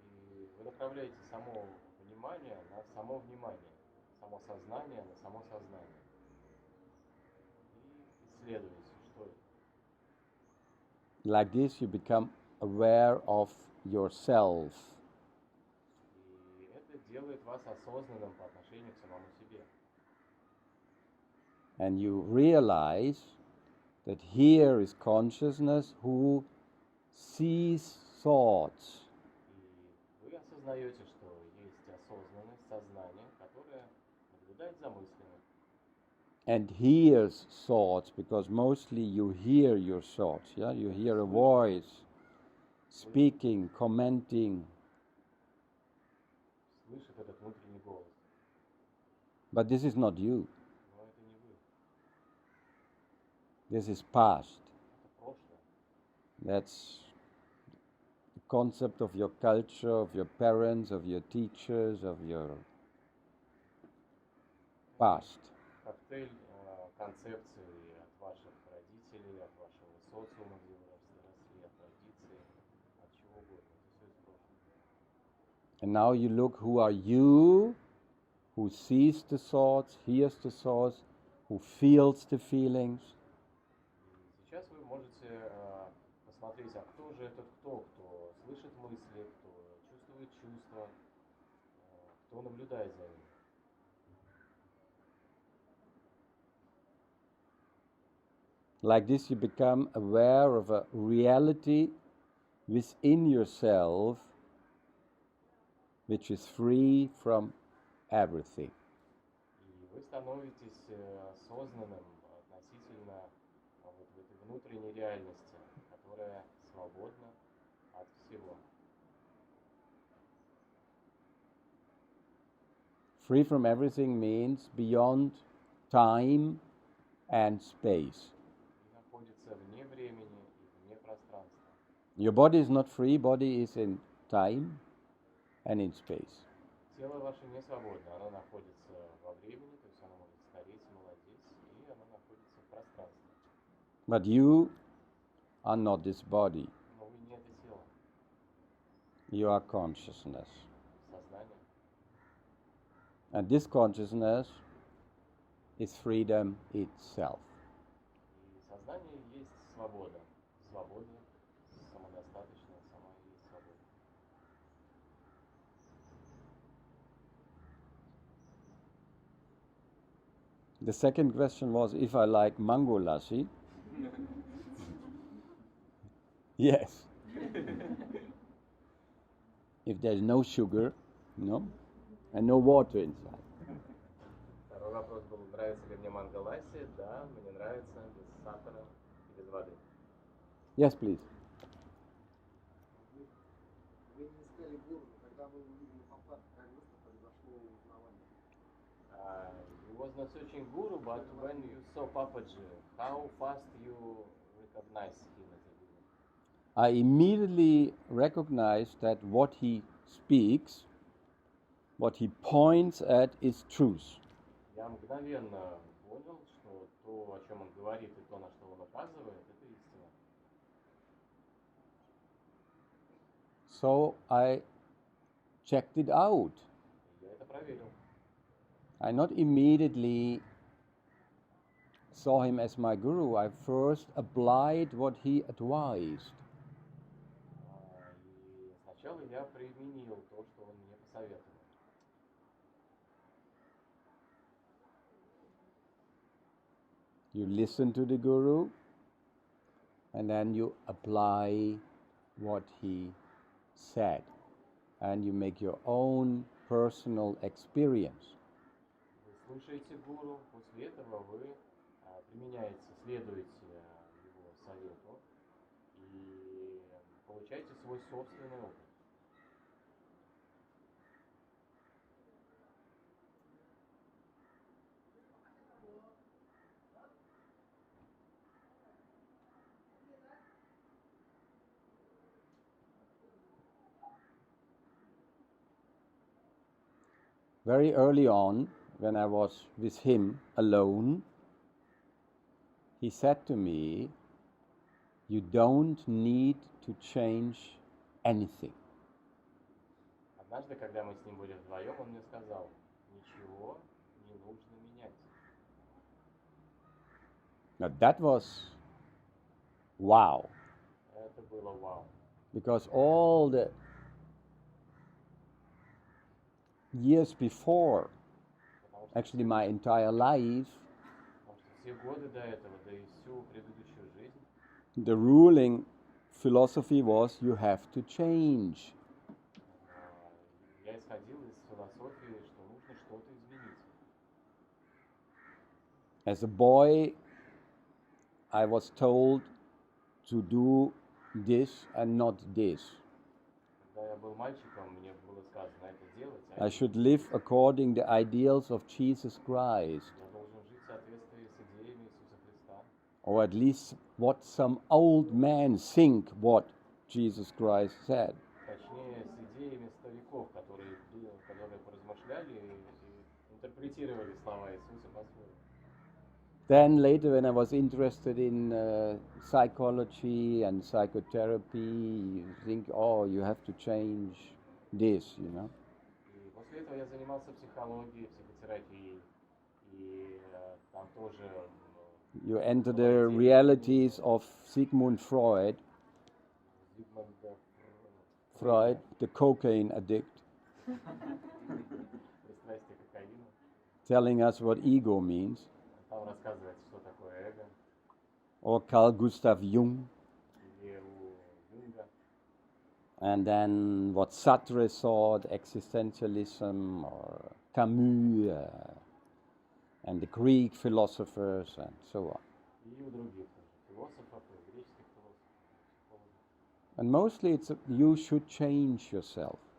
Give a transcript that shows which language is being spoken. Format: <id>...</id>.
<ru>И вы направляете само внимание на само внимание, само сознание на само сознание. И исследуете, что это.</ru> <en>Like this, you become aware of yourself.</en> <ru>И это делает вас осознанным по отношению к самому себе.</ru> <en>And you realize that here is consciousness who sees thoughts.</en> <ru>И вы осознаете, что есть осознанность, сознание, которое наблюдает за мыслями.</ru> <en>And hears thoughts, because mostly you hear your thoughts, yeah? You hear a voice speaking, commenting.</en> <ru>Слышит этот внутренний голос.</ru> <en>But this is not you.</en> <ru>Но это не вы.</ru> <en>This is past.</en> <ru>Это прошлое.</ru> <en>That's the concept of your culture, of your parents, of your teachers, of your past.</en> <ru>Коктейль концепций от ваших родителей, от вашего социума, где вы росли, от традиций, от чего угодно. Это все из прошлого.</ru> <en>And now you look, who are you, who sees the thoughts, hears the thoughts, who feels the feelings.</en> <ru>И сейчас вы можете посмотреть, а кто же этот кто слышит мысли, кто чувствует чувства, кто наблюдает за ним.</ru> <en>Like this, you become aware of a reality within yourself which is free from everything.</en> <ru>И вы становитесь осознанным относительно вот этой внутренней реальности, которая свободна от всего.</ru> <en>Free from everything means beyond time and space.</en> <ru>И находится вне времени и вне пространства.</ru> <en>Your body is not free, body is in time and in space.</en> <ru>Тело ваше не свободно, оно находится во времени, то есть оно может стареть, молодеть, и оно находится в пространстве.</ru> <en>But you are not this body.</en> <ru>Но вы не это тело,</ru> <en>You are consciousness.</en> <ru>сознание.</ru> <en>And this consciousness is freedom itself.</en> <ru>И сознание есть свобода. Свобода, самодостаточная, сама и есть свобода.</ru> <en>The second question was if I like mango lassi. Yes. If there's no sugar, and no water inside.</en> <ru>Второй вопрос был, нравится ли мне манго ласси? Да, мне нравится, без сахара и без воды.</ru> <en>Yes, please.</en> <ru>Вы не искали гуру, но когда вы увидели Папа, как быстро произошло узнавание?</ru> <en>You was not searching guru, but when you saw Papaji, how fast you recognized him as a guru? I immediately recognized that what he speaks, what he points at, is truth.</en> <ru>Я мгновенно то, о чем он говорит, и то, на что он указывает, это истина.</ru> <en>So I checked it out.</en> <ru>Я это проверил.</ru> <en>I not immediately saw him as my guru. I first applied what he advised.</en> <ru>И сначала я применил то, что он мне посоветовал.</ru> <en>You listen to the guru, and then you apply what he said, and you make your own personal experience.</en> <ru>Вы слушаете гуру, после этого вы применяете, следуете его совету и получаете свой собственный опыт.</ru> <en>Very early on, when I was with him alone, he said to me, "You don't need to change anything."</en> <ru>Однажды, когда мы с ним были вдвоем, он мне сказал, ничего не нужно менять.</ru> <en>Now that was wow,</en> <ru>Это было вау.</ru> <en>because all the years before, actually my entire life,</en> <ru>Потому что все годы до этого, да и всю предыдущую жизнь,</ru> <en>the ruling philosophy was you have to change.</en> <ru>я исходил из философии, что нужно что-то изменить.</ru> <en>As a boy, I was told to do this and not this.</en> <ru>Когда я был мальчиком, мне было сказано это делать,</ru> <en>I should live according the ideals of Jesus Christ,</en> <ru>я должен жить в соответствии с идеями Иисуса Христа.</ru> <en>or at least what some old men think what Jesus Christ said.</en> <ru>Точнее, с идеями стариков, которые поразмышляли и интерпретировали слова Иисуса по-своему.</ru> <en>Then later, when I was interested in psychology and psychotherapy, you think, oh, you have to change this, you know.</en> <ru>И после этого я занимался психологией, психотерапией, и там тоже</ru> <en>You enter the realities of Sigmund Freud,</en> <ru>Зигмунда</ru> <en>Freud, the cocaine addict,</en> <ru>пристрастие к кокаину.</ru> <en>telling us what ego means,</en> <ru>Там рассказывается, что такое эго,</ru> <en>or Carl Gustav Jung,</en> <ru>или у Юнга,</ru> <en>and then what Sartre thought, existentialism, or Camus, and the Greek philosophers, and so on.</en> <ru>и у других тоже, философов, и греческих философов.</ru> <en>And mostly it's you should change yourself.</en>